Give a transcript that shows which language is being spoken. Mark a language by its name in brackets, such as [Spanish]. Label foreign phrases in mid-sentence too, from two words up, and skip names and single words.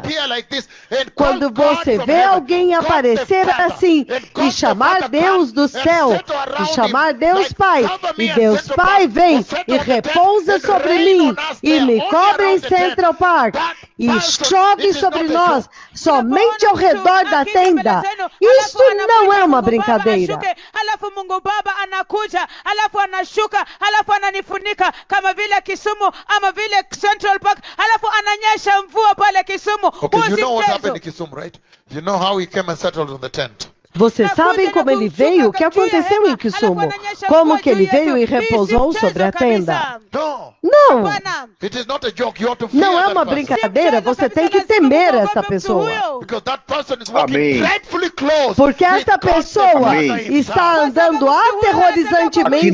[Portuguese] Quando você vê alguém aparecer assim e chamar Deus do céu, e chamar Deus Pai, e Deus Pai vem e repousa sobre mim, e me cobre em Central Park, e chove sobre nós, somente ao redor da tenda, isso não é uma brincadeira. [Swahili] Alafu Mungu Baba anakuja, alafu anashuka, alafu ananifunika kama vile Kisumu ama vile Central Park, alafu ananyesha mvua pale Kisumu. [English] Okay, you know what happened in Kisumu, right? You know how he came and settled on the tent. [Portuguese] Vocês sabem como ele veio? O que aconteceu em Kisumu? Como que ele veio e repousou sobre a tenda? Não! Não é uma brincadeira, você tem que temer essa pessoa. Amém. Porque esta pessoa está andando aterrorizantemente.